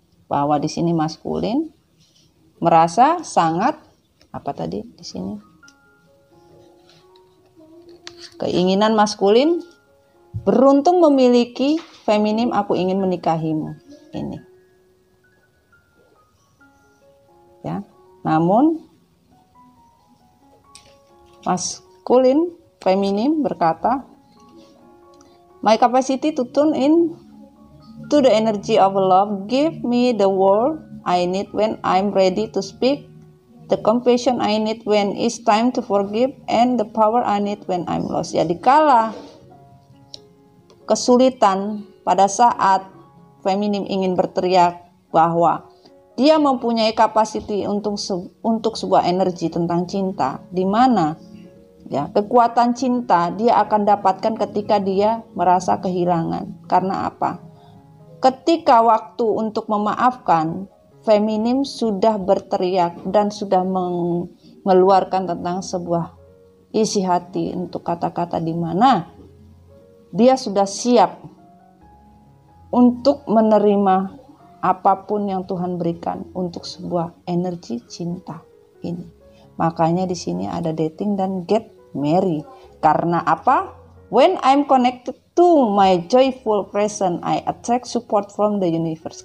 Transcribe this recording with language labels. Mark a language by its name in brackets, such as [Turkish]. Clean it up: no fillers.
[Indonesian] Bahwa di sini maskulin merasa sangat apa tadi di sini? Keinginan maskulin beruntung memiliki feminim, aku ingin menikahimu ini. Ya. Namun maskulin feminim berkata, [English] my capacity to tune in to the energy of love give me the word I need when I'm ready to speak, the compassion I need when it's time to forgive, and the power I need when I'm lost. [Indonesian] Ya, dikala kesulitan, pada saat feminim ingin berteriak bahwa dia mempunyai kapasiti untuk sebuah energi tentang cinta, di mana ya, kekuatan cinta dia akan dapatkan ketika dia merasa kehilangan. Karena apa? Ketika waktu untuk memaafkan, feminim sudah berteriak dan sudah mengeluarkan tentang sebuah isi hati untuk kata-kata di mana dia sudah siap untuk menerima apapun yang Tuhan berikan untuk sebuah energi cinta ini. Makanya di sini ada dating dan get married. Karena apa? [English] When I'm connected to my joyful presence, I attract support from the universe.